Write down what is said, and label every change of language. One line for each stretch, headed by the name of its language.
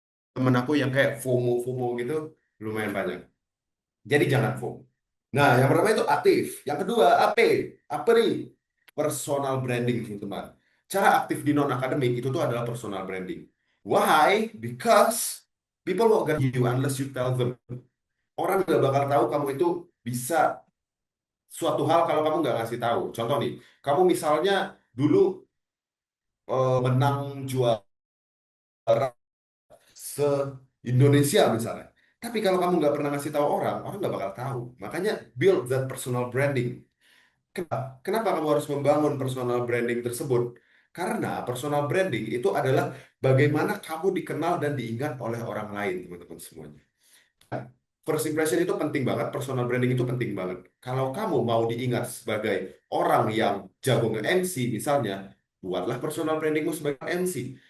Indonesian: Temen aku yang kayak FOMO-FOMO gitu lumayan banyak. Jadi jangan FOMO. Nah, yang pertama itu aktif. Yang kedua, AP. Apa nih? Personal branding, teman-teman. Cara aktif di non-akademik itu tuh adalah personal branding.
English: Why? Because people won't get you unless you tell them.
Indonesian: Orang nggak bakal tahu kamu itu bisa suatu hal kalau kamu nggak ngasih tahu. Contoh nih, kamu misalnya dulu menang juara se-Indonesia misalnya. Tapi kalau kamu nggak pernah ngasih tahu orang, orang nggak bakal tahu. Makanya
English: build that personal branding.
Indonesian: Kenapa kamu harus membangun personal branding tersebut? Karena personal branding itu adalah bagaimana kamu dikenal dan diingat oleh orang lain, teman-teman semuanya. First impression itu penting banget, personal branding itu penting banget. Kalau kamu mau diingat sebagai orang yang jago nge-MC misalnya, buatlah personal brandingmu sebagai MC.